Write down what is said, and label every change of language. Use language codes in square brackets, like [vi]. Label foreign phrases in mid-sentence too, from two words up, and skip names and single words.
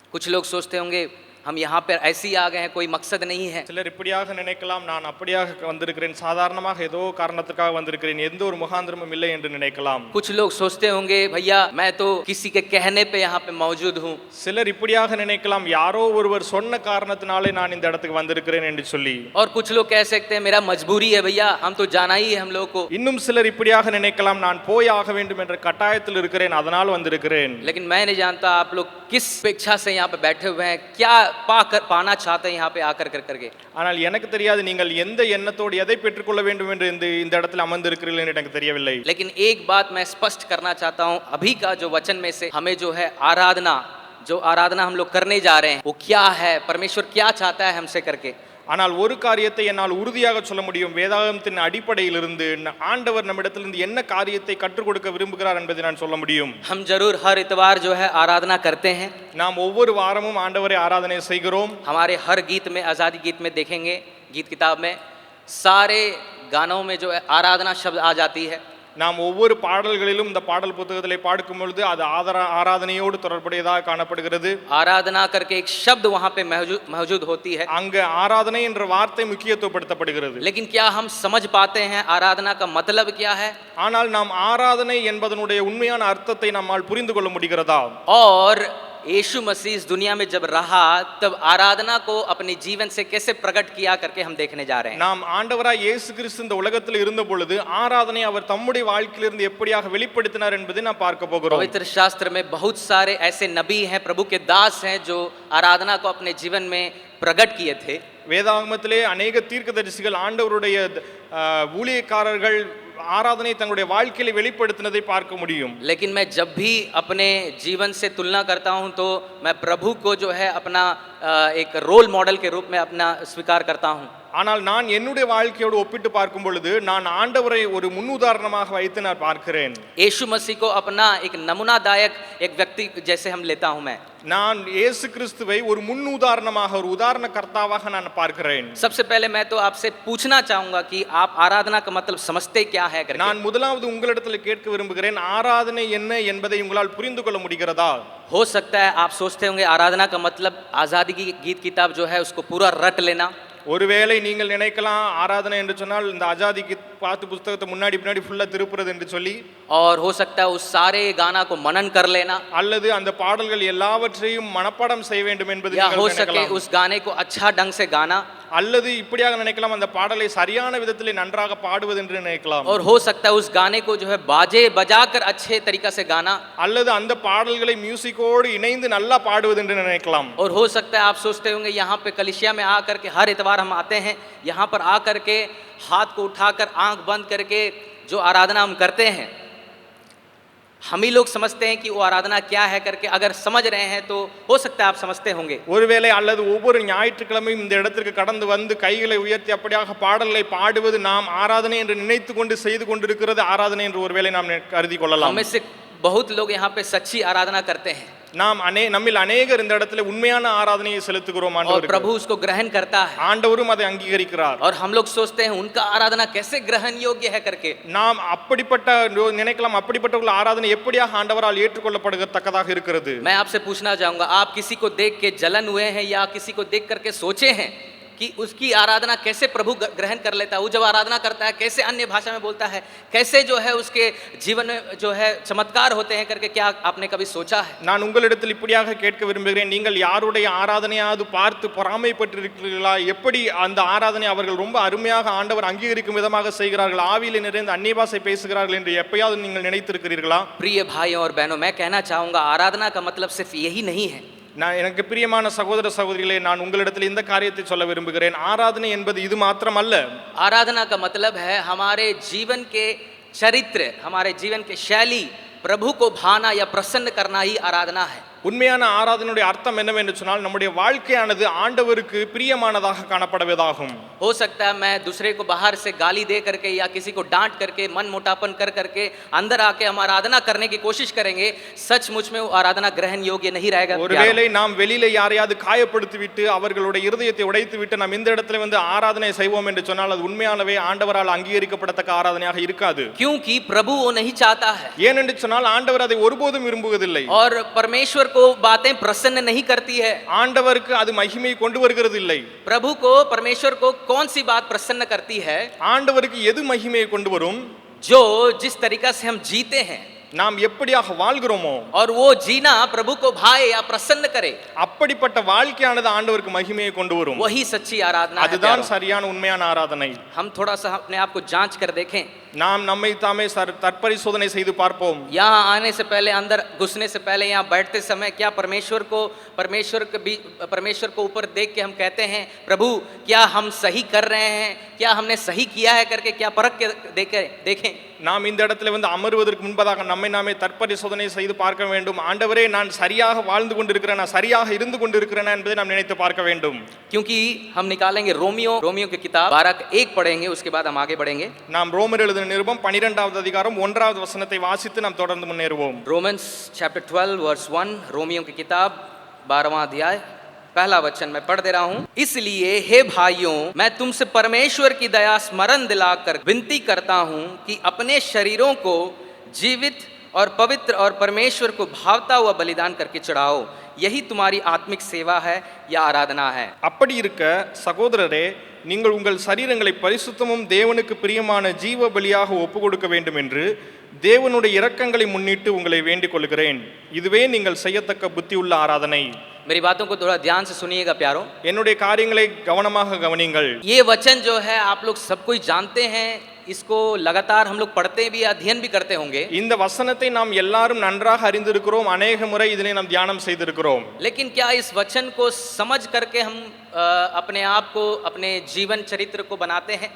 [hi] लोग सोचते होंगे हम यहाँ पर ऐसे ही आ गए हैं, कोई मकसद नहीं है। [ta] சிலர் இப்படியாக நினைக்கலாம், நான் அப்படியாக வந்திருக்கிறேன், சாதாரணமாக ஏதோ காரணத்துக்காக வந்திருக்கிறேன், எந்த ஒரு முகாந்திரமும் இல்லை என்று நினைக்கலாம். [hi] कुछ लोग सोचते होंगे भैया मैं तो किसी के कहने पे यहाँ पे मौजूद हूँ। [ta] சிலர் இப்படியாக நினைக்கலாம், யாரோ ஒருவர் சொன்ன காரணத்தினாலே நான் இந்த இடத்துக்கு வந்திருக்கிறேன் என்று சொல்லி. [hi] और कुछ लोग कह सकते हैं मेरा मजबूरी है भैया, हम तो जाना ही है हम लोग को। [ta] இன்னும் சிலர் இப்படியாக நினைக்கலாம், நான் போய் ஆக வேண்டும் என்ற கட்டாயத்தில் இருக்கிறேன், அதனால் வந்திருக்கிறேன். [hi] लेकिन मैं नहीं जानता आप लोग किस अपेक्षा से यहाँ पे बैठे हुए हैं, क्या पाना चाहते हैं यहाँ पे आकर करके। [ta] ஆனால் எனக்கு தெரியாது நீங்கள் எந்த எண்ணத்தோடு எதை பெற்றுக்கொள்ள வேண்டும் என்று இந்த இடத்துல அமர்ந்திருக்கிறீர்கள் என்று எனக்கு தெரியவில்லை. [hi] लेकिन एक बात मैं स्पष्ट करना चाहता हूँ, अभी का जो वचन में से हमें जो है आराधना हम लोग करने जा रहे हैं वो क्या है, परमेश्वर क्या चाहता है हमसे करके। [ta] ஆனால் ஒரு காரியத்தை என்னால் உறுதியாக சொல்ல முடியும், வேதாகமத்தின் அடிப்படையிலிருந்து ஆண்டவர் நம்மிடத்திலிருந்து என்ன காரியத்தை கற்றுக் கொடுக்க விரும்புகிறார் என்பதை நான் சொல்ல முடியும். [hi] हम जरूर हर इतवार जो है आराधना करते हैं, [ta] நாம் ஒவ்வொரு வாரமும் ஆண்டவரை ஆராதனை செய்கிறோம். [hi] हमारे हर गीत में, आज़ादी गीत में देखेंगे, गीत किताब में सारे गानों में जो है आराधना शब्द आ जाती है. [ta] நாம் ஒவ்வொரு பாடல்களிலும் இந்த பாடல் புத்தகத்திலே பார்க்கும் பொழுது அது ஆராதனையோடு தொடர்புடையதாக காணப்படுகிறது. [hi] आराधना करके एक शब्द वहां पे मौजूद होती है. [ta] அங்க ஆராதனை என்ற வார்த்தை முக்கியத்துவப்படுத்தப்படுகிறது. [hi] लेकिन क्या हम समझ पाते हैं आराधना का मतलब क्या है? [ta] ஆனால் நாம் ஆராதனை என்பதனுடைய உண்மையான அர்த்தத்தை நம்மால் புரிந்து கொள்ள முடிகிறதா? [hi] और यीशु मसीह इस दुनिया में जब रहा तब आराधना को अपने जीवन से कैसे प्रकट किया करके हम देखने जा रहे हैं. [ta] நாம் ஆண்டவராய் இயேசு கிறிஸ்து இந்த உலகத்தில் இருந்த பொழுது ஆராதனை அவர் தம்முடைய வாழ்க்கையிலிருந்து எப்படியாக வெளிப்படுத்தினார் என்பதை நாம் பார்க்க போகிறோம். [hi] पवित्र शास्त्र में बहुत सारे ऐसे नबी हैं, प्रभु के दास हैं जो आराधना को अपने जीवन में प्रकट किए थे. [ta] வேதாகமத்திலே अनेक தீர்க்கதரிசிகள் ஆண்டவருடைய ஊழியக்காரர்கள் ஆராதனை தங்களுடைய வாழ்க்கையில வெளிப்படுத்தினதை பார்க்க முடியும். [hi] लेकिन मैं जब भी अपने जीवन से तुलना करता हूं तो मैं प्रभु को जो है अपना एक [en] role model [hi] के रूप में अपना स्वीकार करता हूं. [ta] ஆனால் நான் என்னுடைய வாழ்க்கையோடு ஒப்பிட்டு பார்க்கும் பொழுது நான் ஆண்டவரை ஒரு முன்னுதாரணமாக வைத்து நான் பார்க்கிறேன். [hi] यीशु मसीह को अपना एक नमूनादायक एक व्यक्ति जैसे हम लेता हूं मैं. [ta] நான் இயேசு கிறிஸ்துவை ஒரு முன்னுதாரணமாக, ஒரு உதாரண கர்த்தாவாக நான் பார்க்கிறேன். [hi] सबसे पहले मैं तो आपसे पूछना चाहूंगा कि आप आराधना का मतलब समझते क्या है करके. [ta] நான் முதலாவது உங்களிடத்தில் கேட்க விரும்புகிறேன், ஆராதனை என்ன என்பதை உங்களால் புரிந்து கொள்ள முடிகிறதா? [hi] हो सकता है आप सोचते होंगे आराधना का मतलब आज़ादी की गीत किताब जो है उसको पूरा रट लेना. [ta] ஒருவேளை நீங்கள் நினைக்கலாம் ஆராதனை என்று சொன்னால் இந்த ஆஜாதிக்கு பாட்டு புத்தகத்தை முன்னாடி ஃபுல்லா திருப்புறது என்று சொல்லி, [hi] और हो सकता है उस सारे गाना को मनन कर लेना, [ta] அல்லது அந்த பாடல்கள் எல்லாவற்றையும் மனப்பாடம் செய்ய வேண்டும் என்பது [hi] या [ta] நீங்கள் [hi] हो [ta] நினைக்கலாம். [hi] सके उस गाने को अच्छा ढंग से गाना, [ta] அல்லது இப்படியாக நினைக்கலாம் அந்த பாடலை சரியான விதத்தில் நன்றாக பாடுவது என்று நினைக்கலாம். [hi] और हो सकता है उस गाने को जो है बाजे बजाकर अच्छे तरीका से गाना, [ta] அல்லது அந்த பாடல்களை மியூசிக்கோடு இணைந்து நல்லா பாடுவது என்று நினைக்கலாம். [hi] और हो सकता है आप सोचते होंगे यहाँ पे कलिसिया में आकर के हर इतवार हम आते हैं, यहाँ पर आकर के हाथ को उठाकर आंख बंद करके जो आराधना हम करते हैं, हम ही लोग समझते हैं कि वो आराधना क्या है करके. अगर समझ रहे हैं तो हो सकता है आप समझते होंगे. [ta] ஒருவேளை அல்லது ஒவ்வொரு ஞாயிற்றுக்கிழமையும் இந்த இடத்திற்கு கடந்து வந்து கைகளை உயர்த்தி அப்படியாக பாடலை பாடுவது நாம் ஆராதனை என்று நினைத்து கொண்டு செய்து கொண்டிருக்கிறது ஆராதனை என்று ஒருவேளை நாம் கருதி கொள்ளலாம். [hi] हमें से बहुत लोग यहाँ पे सच्ची आराधना करते हैं. [ta] நாம் நம்மில் அநேகர் இந்த இடத்துல உண்மையான ஆராதனையை செலுத்துகிறோம். [hi] और प्रभु उसको ग्रहण करता है, [ta] ஆண்டவரும் அதை அங்கீகரிக்கிறார். [hi] और हम लोग सोचते हैं उनका आराधना कैसे ग्रहण योग्य है करके. [ta] நாம் அப்படிப்பட்ட நினைக்கலாம், அப்படிப்பட்ட ஆராதனை எப்படியாக ஆண்டவரால் ஏற்றுக்கொள்ளப்படத்தக்கதாக இருக்கிறது. [hi] मैं आपसे पूछना चाहूंगा, आप किसी को देख के जलन हुए हैं या किसी को देख करके सोचे हैं कि उसकी आराधना कैसे प्रभु ग्रहण कर लेता है? वो जब आराधना करता है कैसे अन्य भाषा में बोलता है, कैसे जो है उसके जीवन में जो है चमत्कार होते हैं करके, क्या आपने कभी सोचा है? [ta] நான் உங்களிடத்தில் இப்படியாக கேட்க விரும்புகிறேன், நீங்கள் யாருடைய ஆராதனையாவது பார்த்து பொறாமைப்பட்டிருக்கிறீர்களா? எப்படி அந்த ஆராதனை அவர்கள் ரொம்ப அருமையாக ஆண்டவர் அங்கீகரிக்கும் விதமாக செய்கிறார்கள், ஆவியிலே நிறைந்து அந்நிய பாஷை பேசுகிறார்கள் என்று எப்பயாவது நீங்கள் நினைத்திருக்கிறீர்களா? [hi] प्रिय भाइयों और बहनों, मैं कहना चाहूंगा आराधना का मतलब सिर्फ यही नहीं है. [ta] நான் எனக்கு பிரியமான சகோதர சகோதரிகளே, நான் உங்களிடத்தில் இந்த காரியத்தை சொல்ல விரும்புகிறேன். ஆராதனை என்பது இது மாத்திரமல்ல. [hi] आराधना का मतलब है हमारे जीवन के चरित्र, हमारे जीवन के शैली प्रभु को भाना या प्रसन्न करना ही आराधना है. [ta] உண்மையான ஆராதனையுடைய அர்த்தம் என்னவென்று சொன்னால் நம்முடைய வாழ்க்கையானது ஆண்டவருக்கு பிரியமானதாக காணப்படுவதாகும். [hi] हो सकता है मैं दूसरे को बाहर से गाली दे करके या किसी को डांट करके मन मोटापन कर करके अंदर आके हम आराधना करने की कोशिश करेंगे, सचमुच में वो आराधना ग्रहण योग्य नहीं रहेगा. [ta] ஒருவேளை நாம் வெளியில யாரையாவது காயப்படுத்தி விட்டு அவர்களுடைய இருதயத்தை உடைத்து விட்டு நாம் இந்த இடத்துல வந்து ஆராதனை செய்வோம் என்று சொன்னால் அது உண்மையானவே ஆண்டவரால் அங்கீகரிக்கப்படத்தக்க ஆராதனையாக இருக்காது. [hi] क्योंकि प्रभु वो नहीं चाहता है, [ta] ஏனென்று சொன்னால் ஆண்டவர் அதை ஒருபோதும் விரும்புவதில்லை. [hi] और परमेश्वर को बातें प्रसन्न नहीं करती है। [ta] ஆண்டவருக்கு அது மகிமை கொண்டு வருகிறது இல்லை. [hi] प्रभु को, परमेश्वर को कौन सी बात प्रसन्न करती है? [ta] ஆண்டவருக்கு எது மகிமையை கொண்டு வரும்? [hi] जो जिस तरीका से हम जीते हैं [ta] நாம் எப்படியாக வாழ்கிறோமோ [hi] और वो जीना प्रभु को भाए या प्रसन्न करे, [ta] அப்படிப்பட்ட வாழ்க்கையானது ஆண்டவருக்கு மகிமையை கொண்டு வரும். [hi] वही सच्ची आराधना है। [ta] அதுதான் சரியான உண்மையான ஆராதனை. [hi] हम थोड़ा सा अपने आप को जांच कर देखें। [ta] நாம் நம்மை தாமே தற்பரிசோதனை செய்து பார்ப்போம். [hi] यहाँ आने से पहले, अंदर घुसने से पहले, यहाँ बैठते समय क्या परमेश्वर को ऊपर देख के हम कहते हैं, प्रभु क्या हम सही कर रहे हैं, क्या हमने सही किया है करके क्या परख के देखें। [ta] நாம் இந்த இடத்துல வந்து அமர்வதற்கு முன்பதாக நம்மை நாமே தற்பரிசோதனை செய்து பார்க்க வேண்டும். ஆண்டவரே, நான் சரியாக வாழ்ந்து கொண்டிருக்கிறேனா, சரியாக இருந்து கொண்டிருக்கிறேனா என்பதை நாம் நினைத்து பார்க்க வேண்டும். [hi] क्योंकि हम निकालेंगे रोमियो की किताब 12:1 पढ़ेंगे, उसके बाद हम आगे बढ़ेंगे। [ta] நாம் ரோமர் எழுதின நிருபம் 12வது அதிகாரம் 1வது வசனத்தை வாசித்து நாம் தொடர்ந்து முன்னேறுவோம். [en] Romans chapter 12 verse 1, [hi] रोमियो की किताब 12वां अध्याय पहला वचन मैं पढ़ दे रहा हूं। इसलिए हे भाइयों, मैं तुमसे परमेश्वर की दया स्मरण दिलाकर विनती करता हूं कि अपने शरीरों को जीवित और पवित्र और परमेश्वर को भावता हुआ बलिदान करके चढ़ाओ, यही तुम्हारी आत्मिक सेवा है या आराधना है। [ta] அப்படி இருக்க சகோதரரே, நீங்கள் உங்கள் சரீரங்களை பரிசுத்தமும் தேவனுக்கு பிரியமான ஜீவ பலியாக ஒப்பு கொடுக்க வேண்டும் என்று தேவனுடைய இரக்கங்களை முன்னிட்டு உங்களை வேண்டிக் கொள்கிறேன். இதுவே நீங்கள் செய்யத்தக்க புத்தியுள்ள ஆராதனை. [hi] मेरी बातों को थोड़ा ध्यान से सुनिएगा प्यारो। [ta] என்னுடைய காரியங்களை கவனமாக கவனியுங்கள். [hi] ये वचन जो है आप लोग सब कोई जानते हैं, इसको लगातार हम लोग पढ़ते भी, अध्ययन भी करते होंगे। [ta] இந்த वचनத்தை நாம் எல்லாரும் நன்றாக அறிந்திருக்கிறோம். अनेक முறை இதனை நாம் தியானம் செய்திருக்கிறோம். [hi] लेकिन क्या इस वचन को समझ करके हम अपने आप को, अपने जीवन चरित्र को बनाते हैं?